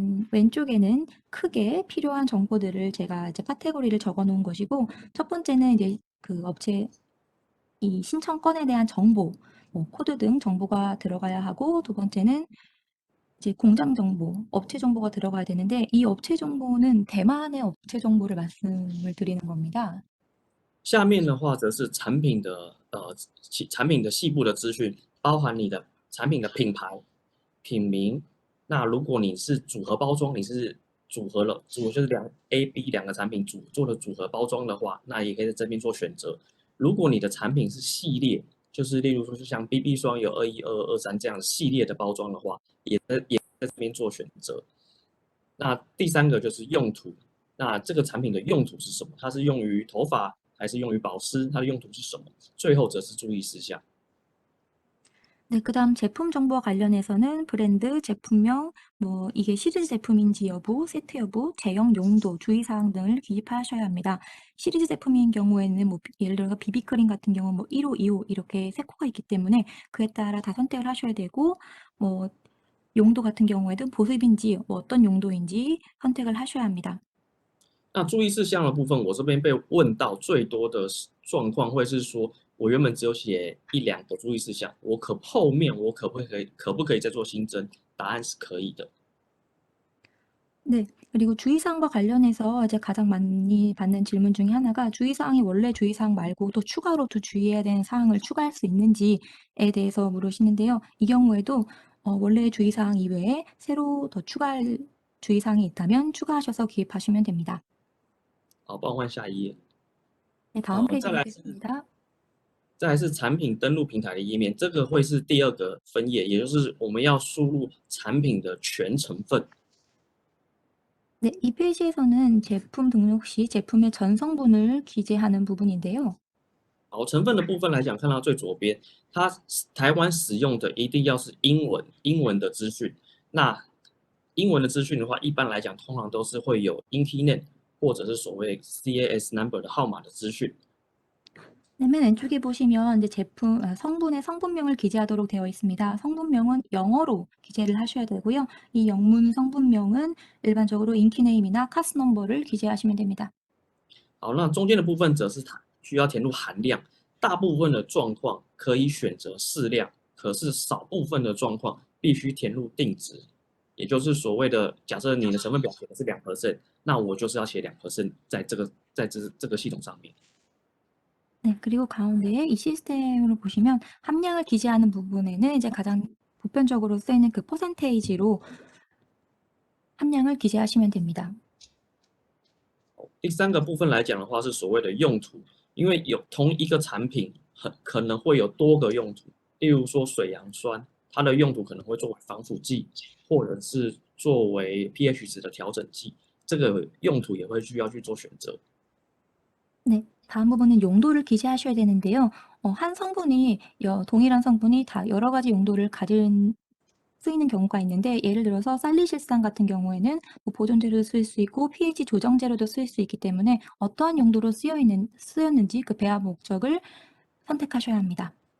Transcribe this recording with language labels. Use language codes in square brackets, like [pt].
[ko] 왼쪽에는 크게 필요한 정보들을 제가 이제 카테고리를 적어 놓은 것이고, 첫 번째는 이제 그 업체 이 신청건에 대한 정보, 코드 등 정보가 들어가야 하고, 두 번째는 이제 공장 정보, 업체 정보가 들어가야 되는데, 이 업체 정보는 대만의 업체 정보를 말씀을 드리는 겁니다. [zh] 下面的话则是产品的产品的细部的资讯，包含你的产品的品牌、品名。那如果你是组合包装，你是组合了，就是A、B 两个产品做了组合包装的话，那也可以在这边做选择。如果你的产品是系列，就是例如说是像 BB 霜有21、22、23这样系列的包装的话，也在这边做选择。那第三个就是用途，那这个产品的用途是什么？它是用于头发还是用于保湿？它的用途是什么？最后则是注意事项。 [ko] 네, 그다음 제품 정보와 관련해서는 브랜드, 제품명, 뭐 이게 시리즈 제품인지 여부, 세트 여부, 제형 용도, 주의사항 등을 기입하셔야 합니다. 시리즈 제품인 경우에는 뭐 예를 들어서 비비크림 같은 경우는 뭐 1호, 2호 이렇게 세 코가 있기 때문에 그에 따라 다 선택을 하셔야 되고 뭐 용도 같은 경우에도 보습인지 뭐 어떤 용도인지 선택을 하셔야 합니다. [zh] 那注意事项的部分，我这边被问到最多的状况会是说，我原本只有写1、2个注意事项，后面我可不可以再做新增？答案是可以的。 [ko] 네. 그리고 주의사항과 관련해서 이제 가장 많이 받는 질문 중에 하나가 주의사항이 원래 주의사항 말고 또 추가로 또 주의해야 되는 사항을 추가할 수 있는지에 대해서 물으시는데요. 이 경우에도 원래 주의사항 이외에 새로 더 추가할 주의사항이 있다면 추가하셔서 기입하시면 됩니다. [zh] 好，帮我换下一页。 [ko] 네, 다음 페이지 [zh] 再来是 [ko] 보겠습니다. [zh] 产品登录平台的页面，这个会是第2个分页，也就是我们要输入产品的全成分。 [ko] 네, 이 페이지에서는 제품 등록 시 제품의 전 성분을 기재하는 부분인데요. [zh] 好，成分的部分来讲，看到最左边，它台湾使用的一定要是英文的资讯。那英文的资讯的话，一般来讲，通常都是会有 INTI name 或者是所谓 CAS number 的号码的资讯。 [ko] 네, 맨 왼쪽에 보시면 이제 성분의 성분명을 기재하도록 되어 있습니다. 성분명은 영어로 기재를 하셔야 되고요. 이 영문 성분명은 일반적으로 인키네임이나 카스 넘버를 기재하시면 됩니다. [zh] 好，那中间的部分则是它需要填入含量，大部分的状况可以选择适量，可是少部分的状况必须填入定值，也就是所谓的，假设你的成分表写的是2%，那我就是要写2%在这个系统上面。 [ko] 네, 그리고 가운데에 이 시스템으로 보시면 함량을 기재하는 부분에는 이제 가장 보편적으로 쓰이는 그 퍼센테이지로 함량을 기재하시면 됩니다. [zh] 第3个部分来讲的话，是所谓的用途，因为有同一个产品可能会有多个用途，例如说水杨酸，它的用途可能会作为防腐剂，或者是作为 pH 值的调整剂，这个用途也会需要去做选择。 [ko] 네, 다음 부분은 용도를 기재하셔야 되는데요. 한 성분이 동일한 성분이 다 여러 가지 용도를 쓰이는 경우가 있는데 예를 들어서 살리실산 같은 경우에는 뭐 보존제로 쓸 수 있고 pH 조정제로도 쓸 수 있기 때문에 어떠한 용도로 쓰였는지 그 배합 목적을 선택하셔야 합니다.